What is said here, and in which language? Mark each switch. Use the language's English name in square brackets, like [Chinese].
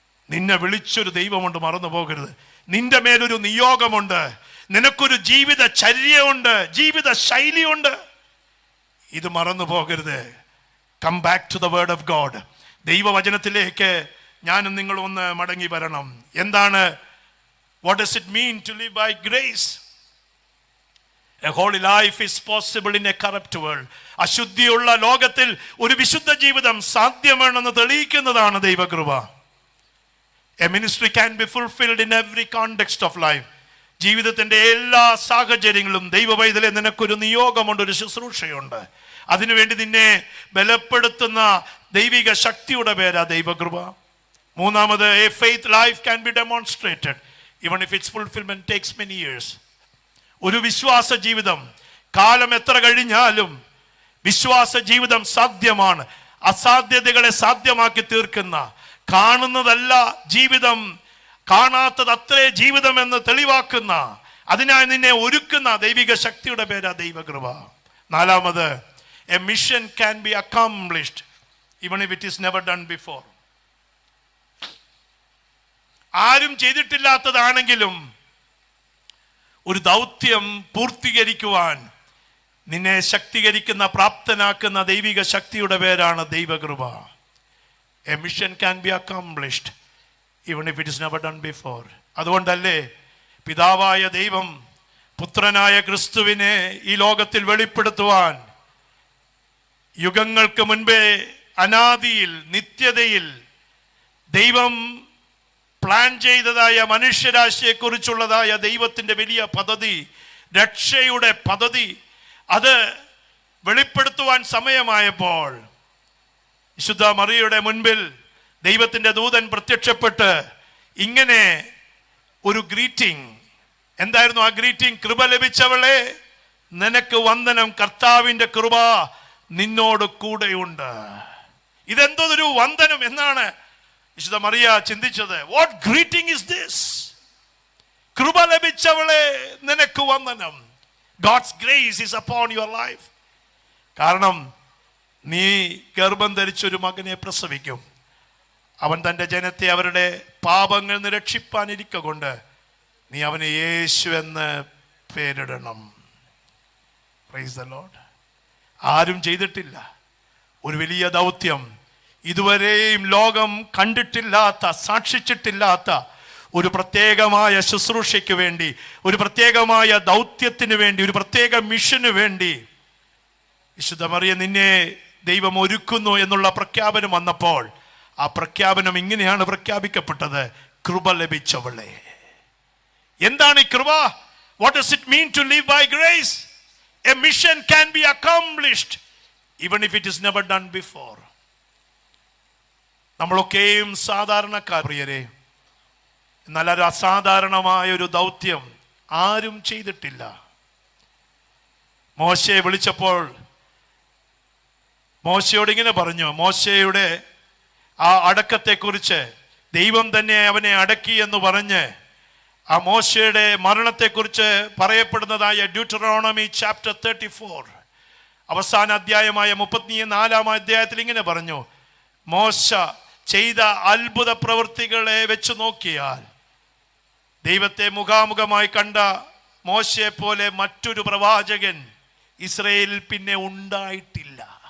[Malayalam] നിന്നെ വിളിച്ചൊരു ദൈവമുണ്ട്, മറന്നു പോകരുത്. നിന്റെ മേലൊരു നിയോഗമുണ്ട്, നിനക്കൊരു ജീവിത ചര്യയുണ്ട്, ജീവിത ശൈലിയുണ്ട്. ഇത് മറന്നു പോകരുത്. [English] Come back to the word of God. [Malayalam] ദൈവവചനത്തിലേക്ക് ഞാനും നിങ്ങൾ ഒന്ന് മടങ്ങി വരണം. എന്താണ് [English] What does it mean to live by grace? A holy life is possible in a corrupt world. [Malayalam] അശുദ്ധിയുള്ള ലോകത്തിൽ ഒരു വിശുദ്ധ ജീവിതം സാധ്യമാണെന്ന് തെളിയിക്കുന്നതാണ് ദൈവകൃപ. [English] A ministry can be fulfilled in every context of life. [Malayalam] ജീവിതത്തിന്റെ എല്ലാ സാഹചര്യങ്ങളും ദൈവവൈതലേ നിനക്കൊരു നിയോഗമുണ്ട്, ഒരു ശുശ്രൂഷയുണ്ട്. അതിനുവേണ്ടി നിന്നെ ബലപ്പെടുത്തുന്ന ദൈവിക ശക്തിയുടെ പേരാ ദൈവകൃപ. മൂന്നാമത്, [English] a faith life can be demonstrated even if its fulfillment takes many years. [Malayalam] ഒരു വിശ്വാസ ജീവിതം കാലം എത്ര കഴിഞ്ഞാലും വിശ്വാസ ജീവിതം സാധ്യമാണ്. അസാധ്യതകളെ സാധ്യമാക്കി തീർക്കുന്ന, കാണുന്നതല്ല ജീവിതം, കാണാത്തത് അത്രേ ജീവിതം എന്ന് തെളിവാക്കുന്ന, അതിനായി നിന്നെ ഒരുക്കുന്ന ദൈവിക ശക്തിയുടെ പേരാ ദൈവകൃപ. നാലാമത്, [English] a mission can be accomplished even if it is never done before. [Malayalam] ആരും ചെയ്തിട്ടില്ലാത്തതാണെങ്കിലും ഒരു ദൗത്യം പൂർത്തീകരിക്കുവാൻ നിന്നെ ശക്തീകരിക്കുന്ന, പ്രാപ്തനാക്കുന്ന ദൈവിക ശക്തിയുടെ പേരാണ് ദൈവകൃപ. [English] A mission can be accomplished even if it is never done before. [Malayalam] അതുകൊണ്ടല്ലേ പിതാവായ ദൈവം പുത്രനായ ക്രിസ്തുവിനെ ഈ ലോകത്തിൽ വെളിപ്പെടുത്തുവാൻ യുഗങ്ങൾക്ക് മുൻപേ അനാദിയിൽ, നിത്യതയിൽ ദൈവം പ്ലാൻ ചെയ്തതായ മനുഷ്യരാശിയെക്കുറിച്ചുള്ളതായ ദൈവത്തിൻ്റെ വലിയ പദ്ധതി, രക്ഷയുടെ പദ്ധതി, അത് വെളിപ്പെടുത്തുവാൻ സമയമായപ്പോൾ വിശുദ്ധ മറിയയുടെ മുൻപിൽ ദൈവത്തിൻ്റെ ദൂതൻ പ്രത്യക്ഷപ്പെട്ട് ഇങ്ങനെ ഒരു ഗ്രീറ്റിംഗ്, എന്തായിരുന്നു ആ ഗ്രീറ്റിംഗ്? കൃപ ലഭിച്ചവളെ നിനക്ക് വന്ദനം, കർത്താവിന്റെ കൃപ നിന്നോട് കൂടെയുണ്ട്. ഇതെന്തൊരു വന്ദനം എന്നാണ് വിശുദ്ധ മറിയ ചിന്തിച്ചത്. [English] What greeting is this? [Malayalam] കൃപ ലഭിച്ചവളെ നിനക്ക് വന്ദനം. [English] God's grace is upon your life. [Malayalam] കാരണം നീ ഗർഭം ധരിച്ചൊരു മകനെ പ്രസവിക്കും. അവൻ തൻ്റെ ജനത്തെ അവരുടെ പാപങ്ങൾ നിന്ന് രക്ഷിപ്പാനിരിക്ക കൊണ്ട് നീ അവന് യേശു എന്ന് പേരിടണം. [English] Praise the Lord. [Malayalam] ആരും ചെയ്തിട്ടില്ല ഒരു വലിയ ദൗത്യം. ഇതുവരെയും ലോകം കണ്ടിട്ടില്ലാത്ത, സാക്ഷിച്ചിട്ടില്ലാത്ത ഒരു പ്രത്യേകമായ ശുശ്രൂഷയ്ക്ക് വേണ്ടി, ഒരു പ്രത്യേകമായ ദൗത്യത്തിന് വേണ്ടി, ഒരു പ്രത്യേക മിഷന് വേണ്ടി വിശുദ്ധ മറിയ നിന്നെ ദൈവം ഒരുക്കുന്നു എന്നുള്ള പ്രഖ്യാപനം വന്നപ്പോൾ ആ പ്രഖ്യാപനം ഇങ്ങനെയാണ് പ്രഖ്യാപിക്കപ്പെട്ടത്: കൃപ ലഭിച്ചവളെ. എന്താണ് ഈ കൃപ? [English] What does it mean to live by grace? A mission can be accomplished even if it is never done before. [Malayalam] നമ്മളൊക്കെയും സാധാരണക്കാർ പ്രിയരെ. എന്നാൽ ഒരു അസാധാരണമായ ഒരു ദൗത്യം ആരും ചെയ്തിട്ടില്ല. മോശയെ വിളിച്ചപ്പോൾ മോശയോട് ഇങ്ങനെ പറഞ്ഞു. മോശയുടെ ആ അടക്കത്തെക്കുറിച്ച്, ദൈവം തന്നെ അവനെ അടക്കി എന്ന് പറഞ്ഞ് ആ മോശയുടെ മരണത്തെക്കുറിച്ച് പറയപ്പെടുന്നതായ ഡ്യൂട്ടറോണമി ചാപ്റ്റർ 34 അവസാന അധ്യായമായ 34 അധ്യായത്തിൽ ഇങ്ങനെ പറഞ്ഞു: മോശ ചെയ്ത അത്ഭുത പ്രവൃത്തികളെ വെച്ച് നോക്കിയാൽ ദൈവത്തെ മുഖാമുഖമായി കണ്ട മോശയെ പോലെ മറ്റൊരു പ്രവാചകൻ ഇസ്രായേലിൽ പിന്നെ ഉണ്ടായിട്ടില്ല.